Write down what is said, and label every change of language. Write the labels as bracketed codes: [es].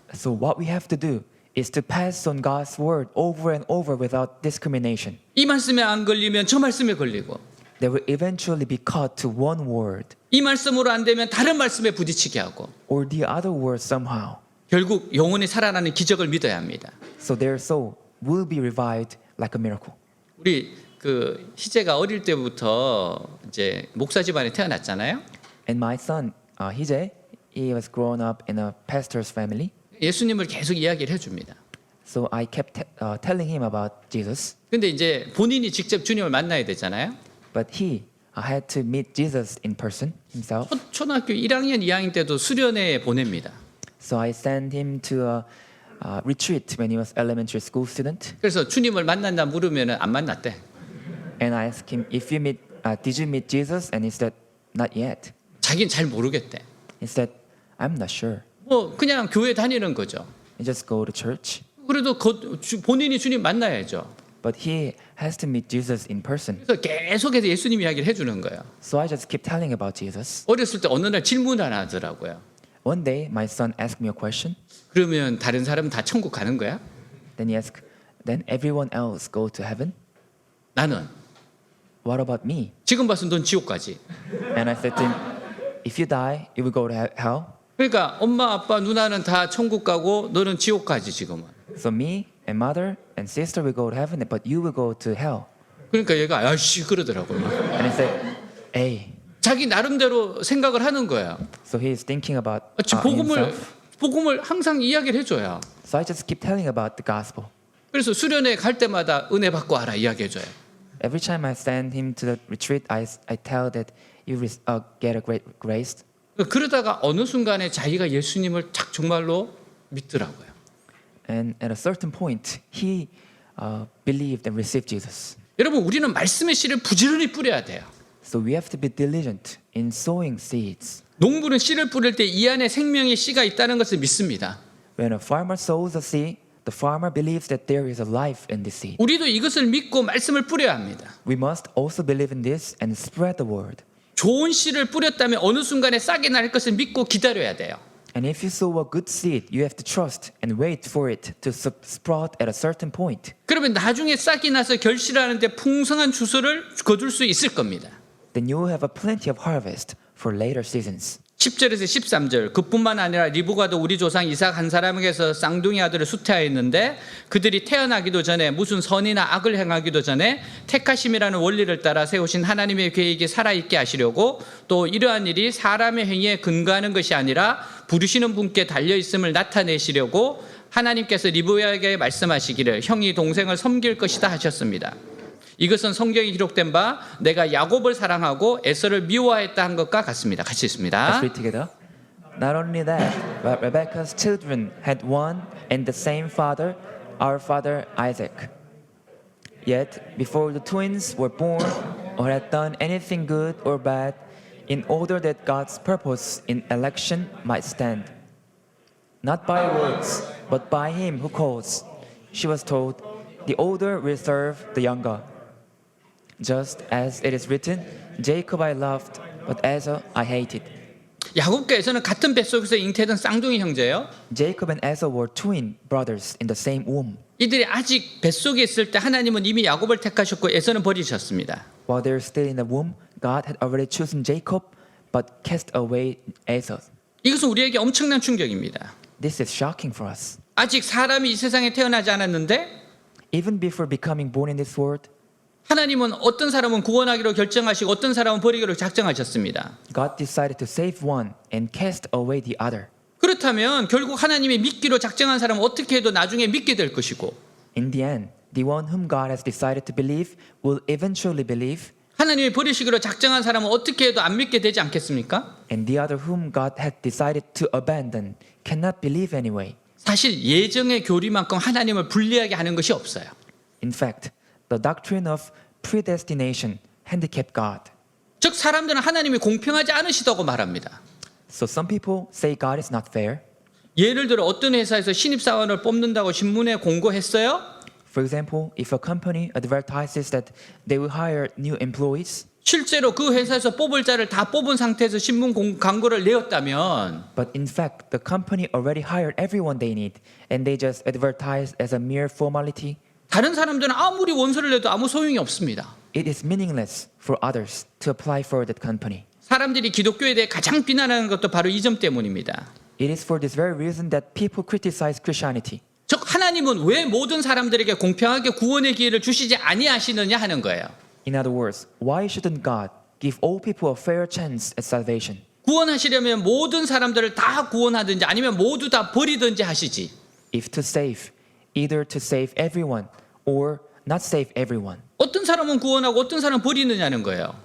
[en] So what we have to do is to pass on God's word over and over without discrimination. [ko] 이 말씀에 안 걸리면 저 말씀에 걸리고 [en] They will eventually be caught to one word [ko] 이 말씀으로 안 되면 다른 말씀에 부딪히게 하고 [en] or the other word somehow. [ko] 결국 영혼이 살아나는 기적을 믿어야 합니다. [en] So their soul will be revived like a miracle. [ko] 우리 그 희재가 어릴 때부터 이제 목사 집안에 태어났잖아요. [en] And my son, Hije, he was grown up in a pastor's family. [ko] 예수님을 계속 이야기를 해줍니다. [en] So I kept telling him about Jesus. [ko] 근데 이제 본인이 직접 주님을 만나야 되잖아요. [en] But he had to meet Jesus in person himself. [ko] 초등학교 1학년, 2학년 때도 수련회에 보냅니다. [en] So I sent him to a retreat when he was elementary school student. [ko] 그래서 주님을 만났나 물으면 안 만났대. [en] And I asked him, did you meet Jesus? And he said, not yet. [ko] 자기는 잘 모르겠대. [en] He said, I'm not sure. [ko] 뭐 그냥 교회 다니는 거죠. [en] You just go to church. [ko] 그래도 본인이 주님 만나야죠. [en] But he has to meet Jesus in person. [ko] 그래서 계속해서 예수님 이야기를 해주는 거예요. [en] So I just keep telling about Jesus. [ko] 어렸을 때 어느 날 질문 하나 하더라고요. [en] One day, my son asked me a question. [ko] 그러면 다른 사람은 다 천국 가는 거야? [en] Then he asked, then everyone else go to heaven? [ko] 나는 [en] What about me? [ko] 지금 봐서 넌 지옥 가지. [en] And I said to him, if you die, you will go to hell. [ko] 그러니까 엄마, 아빠, 누나는 다 천국 가고 너는 지옥 가지 지금은. [en] So me and mother and sister will go to heaven, but you will go to hell. [ko] 그러니까 얘가 아씨 그러더라고요. [en] And he said, hey. [ko] 자기 나름대로 생각을 하는 거야. [en] So he is thinking about himself. [ko] 복음을 항상 이야기를 해줘야. [en] So I just keep telling about the gospel. [ko] 그래서 수련회 갈 때마다 은혜 받고 와라 이야기해줘요. [en] Every time I send him to the retreat, I tell that you get a great grace. [ko] 그러다가 어느 순간에 자기가 예수님을 정말로 믿더라고요. [en] And at a certain point, he believed and received Jesus. [ko] 여러분 우리는 말씀의 씨를 부지런히 뿌려야 돼요. [en] So we have to be diligent in sowing seeds. [ko] 농부는 씨를 뿌릴 때 이 안에 생명의 씨가 있다는 것을 믿습니다. [en] When a farmer sows a seed, the farmer believes that there is a life in this seed. [ko] 우리도 이것을 믿고 말씀을 뿌려야 합니다. [en] We must also believe in this and spread the word. [ko] 좋은 씨를 뿌렸다면 어느 순간에 싹이 날 것을 믿고 기다려야 돼요. [en] And if you sow a good seed, you have to trust and wait for it to sprout at a certain point. [ko] 그러면 나중에 싹이 나서 결실하는데 풍성한 주소를 거둘 수 있을 겁니다. [en] Then you will have a plenty of harvest for later seasons. [ko] 10절에서 13절 그뿐만 아니라 리브가도 우리 조상 이삭 한 사람에게서 쌍둥이 아들을 수태하였는데 그들이 태어나기도 전에 무슨 선이나 악을 행하기도 전에 택하심이라는 원리를 따라 세우신 하나님의 계획이 살아있게 하시려고 또 이러한 일이 사람의 행위에 근거하는 것이 아니라 부르시는 분께 달려있음을 나타내시려고 하나님께서 리브가에게 말씀하시기를 형이 동생을 섬길 것이다 하셨습니다. 이것은 성경에 기록된 바 내가 야곱을 사랑하고 에서를 미워했다 한 것과 같습니다. 같이 [en] Let's [ko] 있습니다. [en] read together. Not only that, but Rebekah's children had one and the same father, our father Isaac. Yet, before the twins were born or had done anything good or bad, in order that God's purpose in election might stand, not by words, but by him who calls, she was told, the older will serve the younger. Just as it is written, Jacob I loved, but Esau I hated. [ko] 야곱과 에서는 같은 뱃속에서 잉태된 쌍둥이 형제예요. [en] Jacob and Esau were twin brothers in the same womb. [ko] 이들이 아직 뱃속에 있을 때 하나님은 이미 야곱을 택하셨고 에서는 버리셨습니다. [en] While they were still in the womb, God had already chosen Jacob, but cast away Esau. [ko] 이것은 우리에게 엄청난 충격입니다. [en] This is shocking for us. [ko] 아직 사람이 이 세상에 태어나지 않았는데 [en] Even before becoming born in this world, [ko] 하나님은 어떤 사람은 구원하기로 결정하시고 어떤 사람은 버리기로 작정하셨습니다. [en] God decided to save one and cast away the other. [ko] 그렇다면 결국 하나님이 믿기로 작정한 사람은 어떻게 해도 나중에 믿게 될 것이고 [en] In the end, the one whom God has decided to believe will eventually believe, [ko] 하나님이 버리시기로 작정한 사람은 어떻게 해도 안 믿게 되지 않겠습니까? [en] and the other whom God had decided to abandon cannot believe anyway. [ko] 사실 예정의 교리만큼 하나님을 불리하게 하는 것이 없어요. [en] In fact, the doctrine of predestination handicapped God. [ko] 즉 사람들은 하나님이 공평하지 않으시다고 말합니다. [en] So some people say God is not fair. [ko] 예를 들어 어떤 회사에서 신입사원을 뽑는다고 신문에 공고했어요. [en] For example, if a company advertises that they will hire new employees, [ko] 실제로 그 회사에서 뽑을 자를 다 뽑은 상태에서 광고를 내었다면 [en] but in fact the company already hired everyone they need and they just advertise as a mere formality, [ko] 다른 사람들은 아무리 원서를 내도 아무 소용이 없습니다. [en] it is meaningless for others to apply for that company. [ko] 사람들이 기독교에 대해 가장 비난하는 것도 바로 이 점 때문입니다. [en] It is for this very reason that people criticize Christianity. [ko] 즉 하나님은 왜 모든 사람들에게 공평하게 구원의 기회를 주시지 아니하시느냐 하는 거예요. [en] In other words, why shouldn't God give all people a fair chance at salvation? [ko] 구원하시려면 모든 사람들을 다 구원하든지 아니면 모두 다 버리든지 하시지. [en] If to save, either to save everyone or not save everyone. [ko] 어떤 사람은 구원하고 어떤 사람은 버리느냐는 거예요.